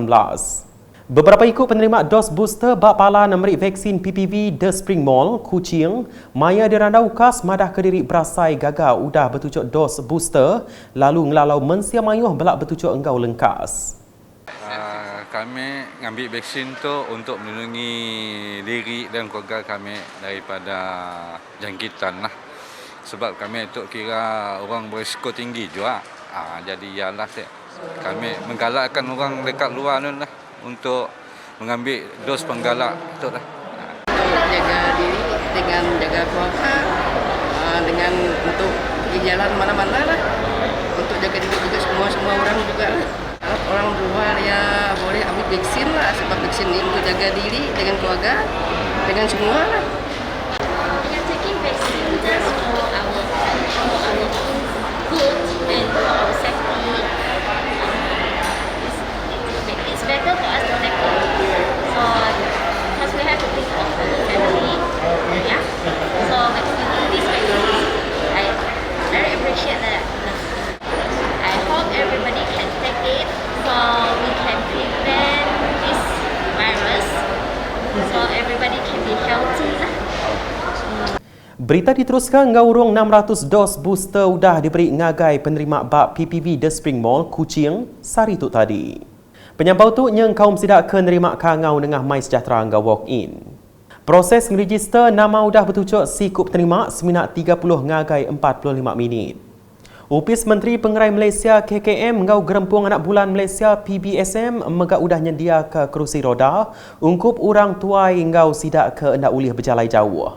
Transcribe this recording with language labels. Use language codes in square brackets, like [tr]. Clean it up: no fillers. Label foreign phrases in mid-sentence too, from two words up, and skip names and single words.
[iba] Beberapa ikut penerima dos booster bak pala memerik vaksin PPV The Spring Mall, Kuching, maya dirandau ukas madah ke diri berasai gagal udah bertujuk dos booster, lalu ngelalau mensia mayuh belak bertujuk engkau lengkas. [ms] Kami ngambil vaksin tu untuk melindungi diri dan keluarga kami daripada jangkitan lah. Sebab kami itu kira orang berisiko tinggi juga. Jadi ialah kami menggalakkan orang dekat luar ni lah untuk mengambil dos penggalak itu lah. Jaga diri dengan jaga keluarga, dengan untuk pergi jalan mana-mana lah. Untuk jaga diri juga semua orang juga lah. Harap orang luar ya boleh ambil vaksin lah, sebab vaksin ini untuk jaga diri dengan keluarga, dengan semua lah. [en] We are taking vaccine just for our good and for our safety. It's better for us to take it because we have to think of our family. Yeah. So vaccinating this vaccine, I very appreciate that. I hope everybody can take it so we can prevent this virus, so everybody can be healthy. [iba] Berita diteruskan ngaurung 600 dos booster sudah diberi ngagai penerima bak PPV The Spring Mall, Kuching, sari tu tadi. Penyampau tu yang kaum sidak ke nerima kangau dengan My Sejahtera ngau walk-in. Proses ngeregister nama sudah bertujuk sikup penerima seminat 30 ngagai 45 minit. Upis Menteri Pengerai Malaysia KKM ngau gerempung anak bulan Malaysia PBSM megak udah nyedia ke kerusi roda ungkup orang tuai ngau sidak ke hendak ulih berjalai jauh.